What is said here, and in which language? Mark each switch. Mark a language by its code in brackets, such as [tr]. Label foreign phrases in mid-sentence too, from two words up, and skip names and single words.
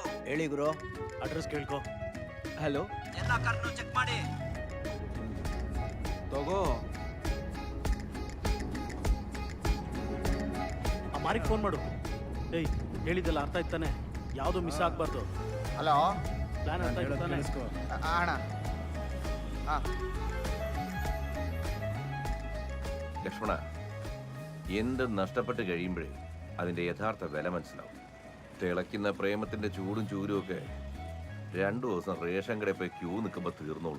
[kn] ಹೇಳಿ ಗುರು, ಅಡ್ರೆಸ್ ಕೇಳ್ಕೊ. ಹಲೋ, ಎಲ್ಲ ಕಾರ್ನು ಚೆಕ್ ಮಾಡಿ ತಗೋ. ಆ ಮಾರಿಗೆ ಫೋನ್ ಮಾಡು. ಏಯ್, ಹೇಳಿದ್ದೆಲ್ಲ ಅರ್ಥ ಆಯ್ತಾನೆ? ಯಾವುದು ಮಿಸ್ ಆಗಬಾರ್ದು. ಹಲೋ, ಪ್ಲಾನ್ ಅರ್ಥ ಆಯ್ತಾನೆ? ಅಣ್ಣ. [ml] ലക്ഷ്മണ, എന്ത് നഷ്ടപ്പെട്ട് കഴിയുമ്പോഴേ അതിൻ്റെ യഥാർത്ഥ വില മനസ്സിലാവും. തിളയ്ക്കുന്ന പ്രേമത്തിൻ്റെ ചൂടും ചൂരും ഒക്കെ 2 ദിവസം റേഷൻ കടയിൽ പോയി ക്യൂ നിൽക്കുമ്പോൾ തീർന്നോളൂ.